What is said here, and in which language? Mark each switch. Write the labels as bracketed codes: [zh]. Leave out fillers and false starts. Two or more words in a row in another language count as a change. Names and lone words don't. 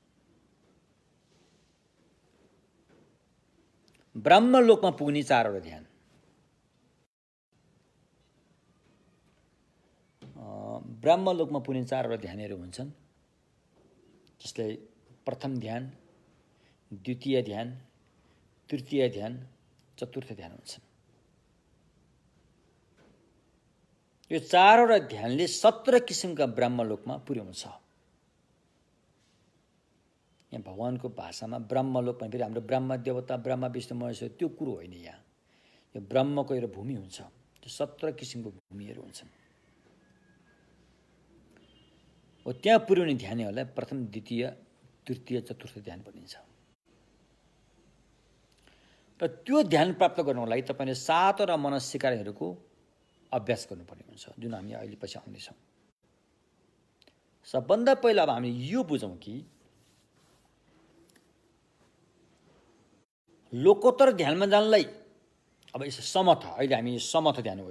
[ne] ब्रह्मलोकमा पुग्ने 4वटा ध्यान, ब्रह्मलोकमा पुग्ने 4वटा ध्यानहरू हुन्छन्, जसले प्रथम ध्यान, द्वितीय ध्यान, तृतीय ध्यान, चतुर्थ ध्यान हुन्छन्। यो 4वटा ध्यानले 17 किसिमका ब्रह्मलोकमा पुर्याउँछ। यहाँ भगवानको भाषामा ब्रह्मलोक भने फेरि हाम्रो ब्रह्म देवता, ब्रह्म विष्णु महेश्वर त्यो कुरो होइन। यहाँ यो ब्रह्मको एउटा भूमि हुन्छ, त्यो 17 किसिमको भूमिहरू हुन्छन्। हो त्यहाँ पुर्याउने ध्यानहरूलाई प्रथम, द्वितीय, तृतीय, चतुर्थ ध्यान भनिन्छ। र त्यो ध्यान प्राप्त गर्नको लागि तपाईँले 7वटा मनस्सिकारहरूको अभ्यास गर्नुपर्ने हुन्छ, जुन हामी अहिले पछि आउँदैछौँ। सबभन्दा पहिला अब हामी यो बुझौँ कि लोकोत्तर ध्यानमा जानलाई अब यसो समथ, अहिले हामी समथ ध्यान भयो।